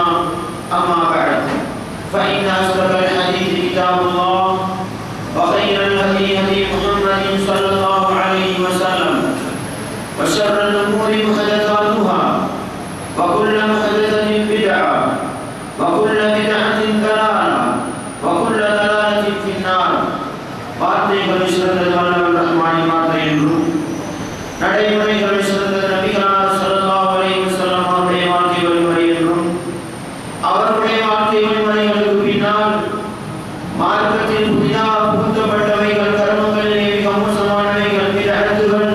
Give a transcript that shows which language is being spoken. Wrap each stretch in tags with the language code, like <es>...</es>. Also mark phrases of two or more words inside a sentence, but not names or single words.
<ar>أما بعد فإن أصدق الحديث كتاب الله وخير الهدي هدي محمد صلى الله عليه وسلم وشر الأمور محدثاتها وكل محدثة بدعة وكل بدعة ضلالة وكل ضلالة في النار.</ar> <ta>வார்த்தைகள் சிறந்தது வல்லவன் ரஹ்மானின் வார்த்தை என்றும் நடைமுறைகள் சிறந்தது நபிகளார்</ta> <ar>صلى الله عليه وسلم</ar> <ta>அவருடைய வாழ்க்கை வழிமுறை என்றும் அவருடைய வாழ்க்கை வழிமுறைகளுக்கு பின்னால் மார்க்கத்தில் புதிதாக புகுத்தப்பட்டவைகள் கர்மங்களிலே மிக மோசமானவைகள் பிதஅத்துகள்.</ta>